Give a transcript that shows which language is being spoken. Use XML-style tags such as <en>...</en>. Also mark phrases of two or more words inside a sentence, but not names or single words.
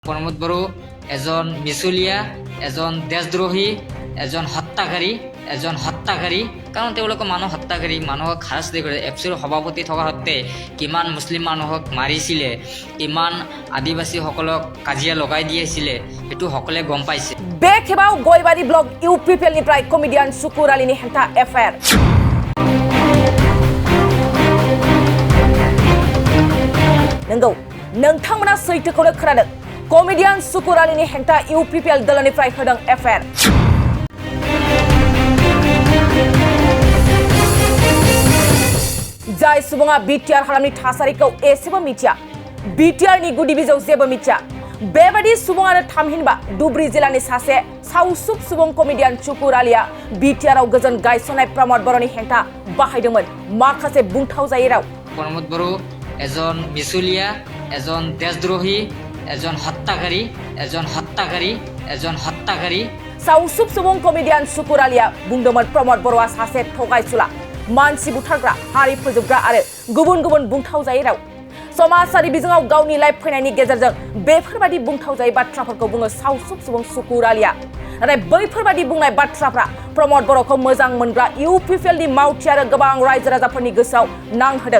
<as>প্ৰমোদ বড়ো এজন মিছলীয়া, এজন দেশদ্ৰোহী, এজন হত্যাকাৰী কাৰণ তেওঁলোকে মানুহ হত্যাকাৰী, মানুহক হাৰাশাস্তি কৰে। এফচিৰ সভাপতি থকা সত্ত্বে কিমান মুছলিম মানুহক মাৰিছিলে, কিমান আদিবাসীসকলক কাজিয়া লগাই দিয়েছিলে, সেইটো সকলোৱে গম পাইছে।</as> <brx>বেখেবাও গয়বাৰী ব্লক UPPLनिफ्राय कमेडियान सुकुर आलीनि हेंथा एफआईआर। नंगौ नोंथांमोना सैथोखौनो खोनादों। कमेडियान सुकुर आलीनि हेंथा UPPL दलनिफ्राय होदों एफआईआर। जाय सुबुङा बिटिआर हालामनि थासारिखौ एसेबो मिथिया, बिटिआरनि गुदि बिजौ जेबो मिथिया, बेबादि सुबुङानो थामहिनबा धुबरी जिल्लानि सासे सावसुब सुबुं कमेडियान सुकुर आलीया बिटिआरआव गोजोन गायसननाय प्रमोद बर'नि हेंथा बाहायदोंमोन माखासे बुंथाव जायै राव।</brx> <as>প্ৰমোদ বড়ো এজন মিছলীয়া, এজন দেশদ্ৰোহী, এজন হত্যাকাৰী</as> <brx>सावसुब सुबुं कमेडियान सुकुर आलीया बुंदोंमोन प्रमोद बर'आ सासे थगायसुला, मानसि बुथारग्रा, हारि फोजोबग्रा आरो गुबुन गुबुन बुंथाव जायै राव। समाजारि बिजोङाव गावनि लाइभ फैनायनि गेजेरजों बेफोरबादि बुंथाव जायै बाथ्राफोरखौ बुङो सावसुब सुबुं सुकुर आलीया। नाथाय बैफोरबादि बुंनाय बाथ्राफ्रा प्रमोद बर'खौ मोजां मोनग्रा UPPLनि मावथि आरो गोबां रायजो राजाफोरनि गोसोआव नांहोदों।</brx>